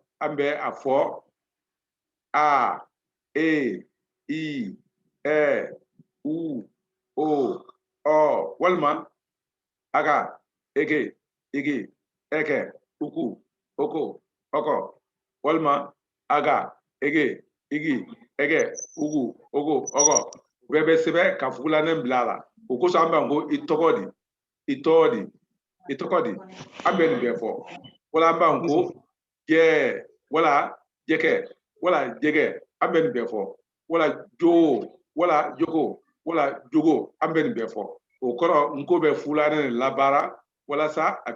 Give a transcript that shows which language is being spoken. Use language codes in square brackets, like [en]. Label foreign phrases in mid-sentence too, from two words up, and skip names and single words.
[bm] an bɛ a fɔ a e i ɛ u o ɔ walima aga ege igi ɛkɛ uku oko ɔkɔ walima aga ege igi ɛkɛ uku oko ɔkɔ bɛɛ bɛ sɛbɛn ka fugulanen bila a la o kosɔn an bɛ ko i tɔgɔ di i tɔgɔ di an bɛ nin bɛɛ fɔ wala an b'an ko jɛ wala jɛkɛ wala jɛgɛ an bɛ nin bɛɛ fɔ wala jo wala jogo wala jogo an bɛ nin bɛɛ fɔ o kɔrɔ n ko bɛ fulanen labaara walasa a